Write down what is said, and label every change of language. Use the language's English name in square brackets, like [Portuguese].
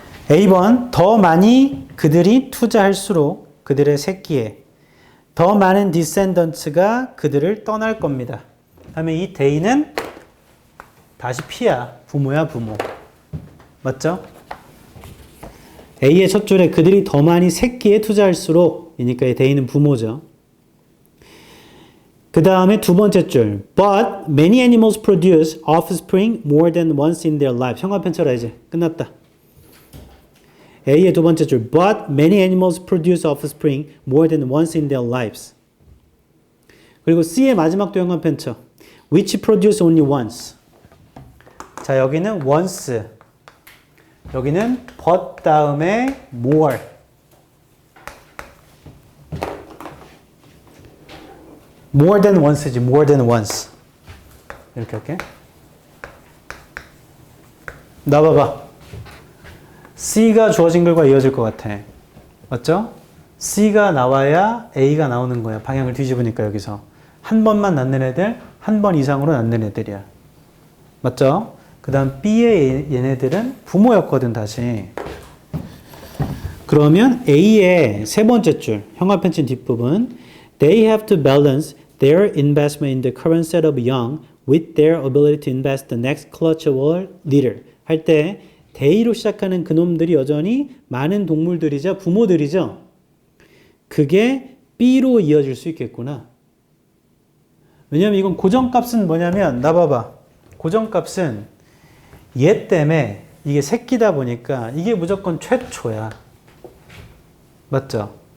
[Korean] A번 더 많이 그들이 투자할수록 그들의 새끼에 더 많은 디센던츠가 그들을 떠날 겁니다. 다음에 이 데이는 다시 P야. 부모야, 부모. 맞죠? A의 첫 줄에 그들이 더 많이 새끼에 투자할수록 이니까 이 데이는 부모죠. [English] 그 다음에 두 번째 줄 But many animals produce offspring more than once in their life. [Korean] 형광펜 쳐라 이제. 끝났다. A의 두 번째 줄 [English] But many animals produce offspring more than once in their lives. [Korean] 그리고 C의 마지막도 형광펜 쳐. [English] Which produce only once. [Korean] 자, 여기는 once. 여기는 but 다음에 more. [English] more than once지. more than once. [Korean] 이렇게 할게. 나와봐. C가 주어진 글과 이어질 것 같아. 맞죠? C가 나와야 A가 나오는 거야. 방향을 뒤집으니까 여기서. 한 번만 낳는 애들, 한 번 이상으로 낳는 애들이야. 맞죠? 그 다음 B의 얘네들은 부모였거든, 다시. 그러면 A의 세 번째 줄, 형광펜 친 뒷부분. [English] They have to balance their investment in the current set of young with their ability to invest the next clutch of all leader. [Korean] 할 때 데이로 시작하는 그놈들이 여전히 많은 동물들이자 부모들이죠. 그게 B로 이어질 수 있겠구나. 왜냐면 이건 고정값은 뭐냐면 나 봐봐. 고정값은 얘 때문에 이게 새끼다 보니까 이게 무조건 최초야. 맞죠?